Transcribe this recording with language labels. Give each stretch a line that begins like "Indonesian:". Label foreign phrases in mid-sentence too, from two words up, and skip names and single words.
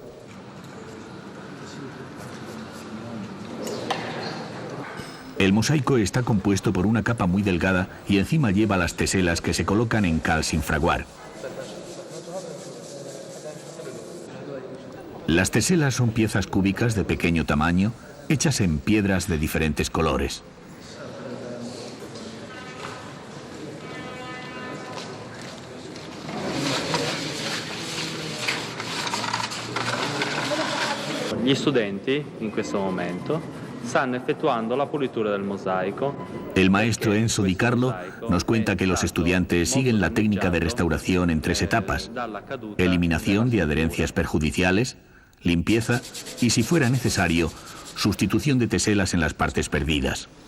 Spanish: El mosaico está compuesto por una capa muy delgada y encima lleva las teselas que se colocan en cal sin fraguar. Las teselas son piezas cúbicas de pequeño tamaño, hechas en piedras de diferentes colores.
Italian: Gli studenti in questo momento stanno effettuando la pulitura del mosaico.
Spanish: El maestro Enzo Di Carlo nos cuenta que los estudiantes siguen la técnica de restauración en 3 etapas: eliminación de adherencias perjudiciales, limpieza y, si fuera necesario, sustitución de teselas en las partes perdidas.